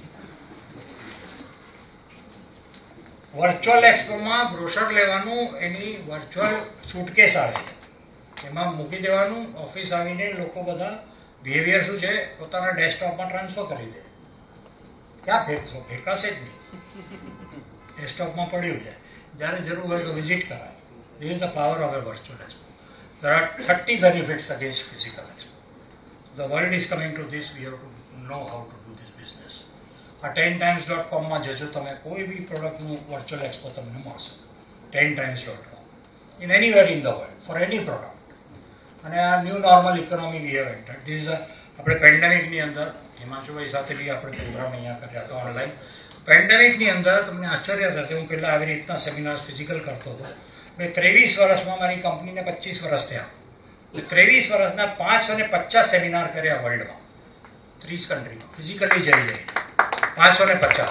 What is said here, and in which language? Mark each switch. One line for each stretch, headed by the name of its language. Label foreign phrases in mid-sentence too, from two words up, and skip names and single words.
English: virtual expoમાં
Gujarati: બ્રોશર લેવાનું, એની
English: virtual suitcase
Gujarati: આવે છે, એમાં મૂકી દેવાનું. ઓફિસ આવીને લોકો બધા બિહેવિયર શું છે, પોતાના ડેસ્કટોપમાં ટ્રાન્સફર કરી દે. ક્યાં ફેંકશો? ફેંકાશે જ નહીં. ડેસ્કટોપમાં પડ્યું છે, જ્યારે જરૂર હોય તો વિઝિટ કરાય.
English: this is the power of a virtual expo. There are 30 benefits against physical expo. The world is coming to this. We have to know how to do this business.
Gujarati: આ 10times.com માં જજો તમે, કોઈ બી પ્રોડક્ટનું
English: virtual expo
Gujarati: તમને મળશે.
English: 10times.com in anywhere in the world for any product.
Gujarati: અને આ
English: new normal economy we have entered.
Gujarati: ધીસ આપણે પેન્ડેમિકની અંદર હિમાંશુભાઈ સાથે બી આપણે પ્રોગ્રામ અહીંયા કર્યા હતા ઓનલાઈન. પેન્ડેમિકની અંદર તમને આશ્ચર્ય થશે, હું પહેલાં આવી રીતના
English: seminars physical
Gujarati: કરતો હતો. મેં 23 વર્ષમાં, મારી કંપનીને 25 વર્ષ થયા, 23 વર્ષના 550 સેમિનાર કર્યા વર્લ્ડમાં, 30 કન્ટ્રીમાં, ફિઝિકલી જઈને 550.